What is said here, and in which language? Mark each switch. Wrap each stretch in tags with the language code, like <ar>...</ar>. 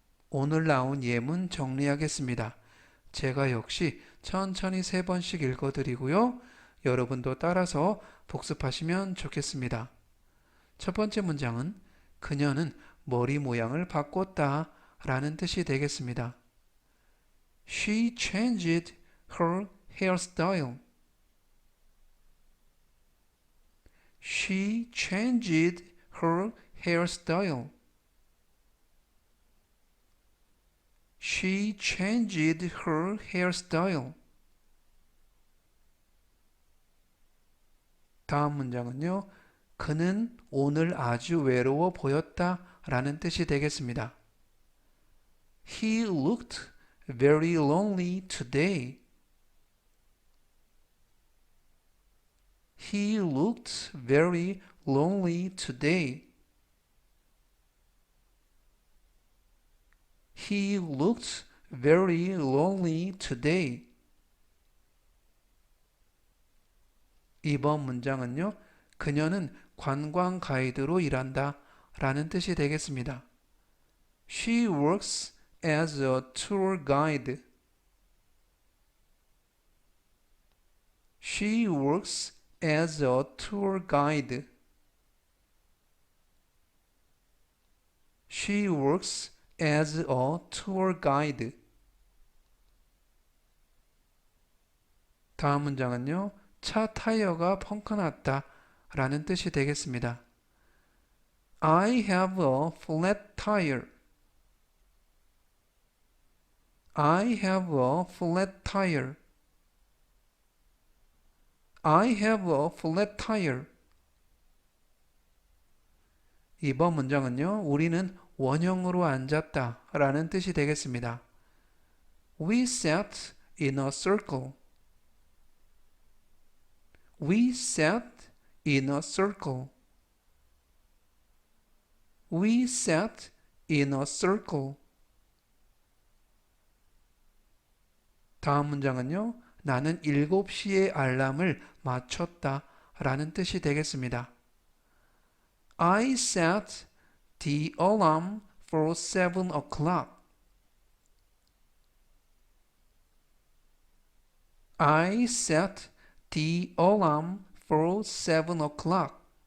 <ko>오늘 나온 예문 정리하겠습니다. 제가 역시 천천히 3번씩 읽어드리고요. 여러분도 따라서 복습하시면 좋겠습니다. 첫 번째 문장은 그녀는 머리 모양을 바꿨다 라는 뜻이 되겠습니다.</ko> <en>She changed her hairstyle. She changed her hairstyle. She changed her hairstyle.</en> <ko>다음 문장은요. 그는 오늘 아주 외로워 보였다 라는 뜻이 되겠습니다.</ko> <en>He looked very lonely today. He looked very lonely today. He looked very lonely today.</en> <ko>이번 문장은요. 그녀는 관광 가이드로 일한다 라는 뜻이 되겠습니다.</ko> <en>She works as a tour guide. She works as a tour guide. She works as a tour guide.</en> <ko>다음 문장은요. 차 타이어가 펑크났다 라는 뜻이 되겠습니다.</ko> <en>I have a flat tire. I have a flat tire. I have a flat tire.</en> <ko>이번 문장은요. 우리는 원형으로 앉았다 라는 뜻이 되겠습니다.</ko> <en>We sat in a circle. We sat in a circle. We sat in a circle.</en> <ko>다음 문장은요. 나는 7시에 알람을 맞췄다 라는 뜻이 되겠습니다.</ko> <en>I set the alarm for 7 o'clock. I set the alarm for 7 o'clock.</en>